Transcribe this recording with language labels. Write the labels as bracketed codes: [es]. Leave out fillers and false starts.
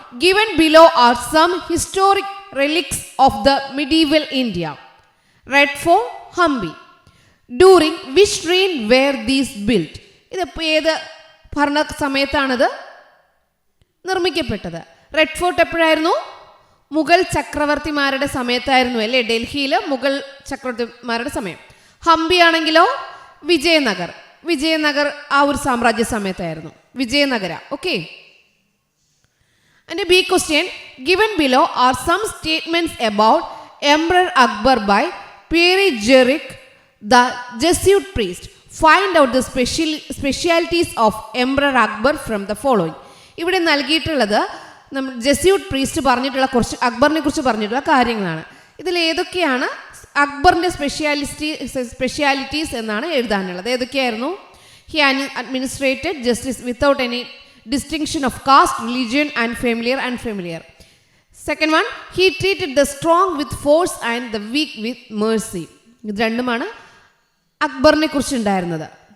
[en] Given below are some historic relics of the medieval India. Red Fort, Hampi. During which reign were these built? [ml] ഇതിപ്പോൾ ഏത് ഭരണ സമയത്താണിത് നിർമ്മിക്കപ്പെട്ടത്? Red fort എപ്പോഴായിരുന്നു? Mughal ചക്രവർത്തിമാരുടെ സമയത്തായിരുന്നു അല്ലേ? ഡൽഹിയിൽ മുഗൾ ചക്രവർത്തിമാരുടെ സമയം. ഹംപി ആണെങ്കിലോ വിജയനഗർ ആ ഒരു സാമ്രാജ്യ സമയത്തായിരുന്നു. Vijayanagara. Okay. [en] And a big question, given below are some statements about Emperor Akbar by Pierre Jerick, the Jesuit priest. Find out the specialities of Emperor Akbar from the following. [ml] ഇവിടെ നൽകിയിട്ടുള്ളത് നമ്മൾ ജെസ്യൂട്ട് പ്രീസ്റ്റ് പറഞ്ഞിട്ടുള്ള കുറച്ച് അക്ബറിനെ കുറിച്ച് പറഞ്ഞിട്ടുള്ള കാര്യങ്ങളാണ്. ഇതിൽ ഏതൊക്കെയാണ് അക്ബറിൻ്റെ സ്പെഷ്യാലിറ്റീസ് എന്നാണ് എഴുതാനുള്ളത്. ഏതൊക്കെയായിരുന്നു? [en] He administered justice without any distinction of caste, religion and unfamiliar. Second one, he treated the strong with force and the weak with mercy. [ml] ഇത് രണ്ടുമാണ് അക്ബറിനെ കുറിച്ച് ഉണ്ടായിരുന്നത്.